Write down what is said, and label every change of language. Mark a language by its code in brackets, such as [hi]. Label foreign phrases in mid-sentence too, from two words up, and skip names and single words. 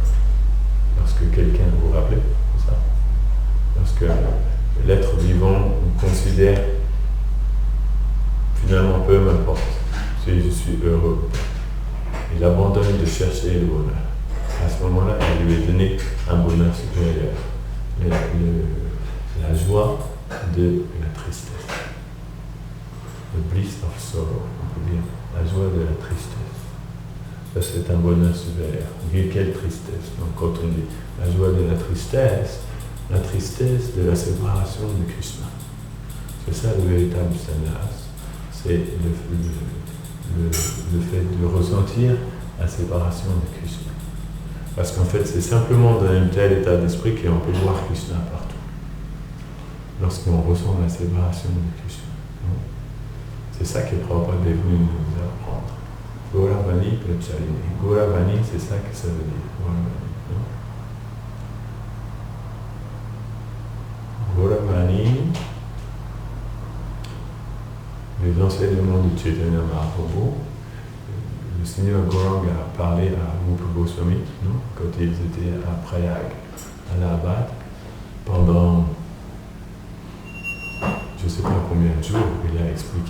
[fr] Lorsque quelqu'un, vous vous rappelez, c'est ça? Lorsque l'être vivant considère finalement peu m'importe si je suis suis heureux. Il abandonne de chercher le bonheur. À ce moment-là, il lui est donné un bonheur supérieur. La joie de la tristesse. [en] The bliss of sorrow, [fr] on peut dire. La joie de la tristesse. Ça, c'est un bonheur supérieur. Quelle tristesse. Donc, quand on dit la joie de la tristesse de la séparation de Krishna. C'est ça le véritable sannyas. C'est le fait de ressentir la séparation de Krishna. Parce qu'en fait, c'est simplement dans un tel état d'esprit qu'on peut voir Krishna partout. Lorsqu'on ressent la séparation de Krishna. C'est ça que Prabhupada est venu nous apprendre. [sa] गौरवाणी प्रचारिणे. [fr] Gauravani, c'est ça que ça veut dire. Gauravani, les enseignements de Chaitanya Mahaprabhu. Le Seigneur Gauranga a parlé à Rupa Goswami, quand ils étaient à Prayag, à Allahabad, pendant je ne sais pas combien de jours, il a expliqué.